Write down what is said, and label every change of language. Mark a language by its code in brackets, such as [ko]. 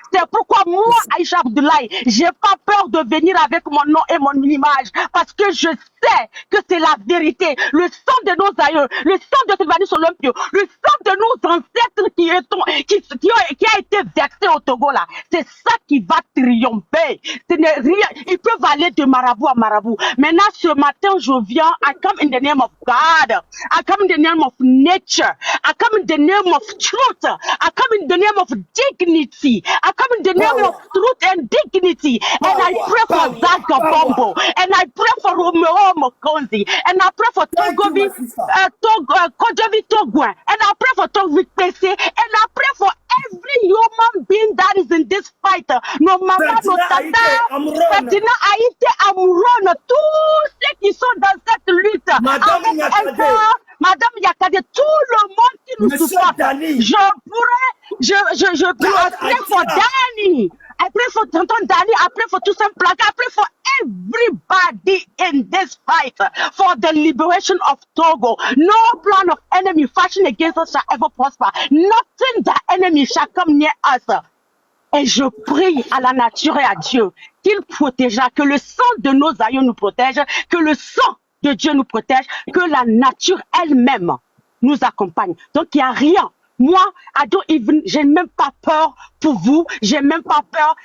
[fr] C'est pourquoi moi, Aïcha Abdoulaye, j'ai pas peur de venir avec mon nom et mon image parce que je sais que c'est la vérité. Le sang de nos aïeux, le sang de Sylvanus Olympio, le sang de nos ancêtres qui a été versé au Togo là, c'est ça qui va triompher. Ce n'est rien. Ils peuvent aller de marabout à marabout. Maintenant, ce matin, je viens. [en] I come in the name of God. I come in the name of nature. I come in the name of truth. I come in the name of dignity. I come in the name of truth and dignity. And I pray for Zaga Bombo. And I pray for Romeo Mokonzi. And I pray for Togovi, Kojovi Togwen. And I pray for Togovi Pese. And I pray for every human being that is in this fight. No matter [fr] no tata, Fatina Haïté, Amouron, tous ceux qui sont dans cette lutte. Madame Yakade. Madame Yakade, tout le monde qui nous supporte. [en] Je pray for Danny. I pray for Tonton Danny. I pray for Toussaint Plaka. I pray for everybody in this fight for the liberation of Togo. No plan of enemy fashioned against us shall ever prosper. Nothing the enemy shall come near us. [fr] Et je prie à la nature et à Dieu qu'il protégera, que le sang de nos aïeux nous protège, que le sang de Dieu nous protège, que la nature elle-même nous accompagne. Donc, il n'y a rien. Moi, j'ai même pas peur pour vous. J'ai même pas peur.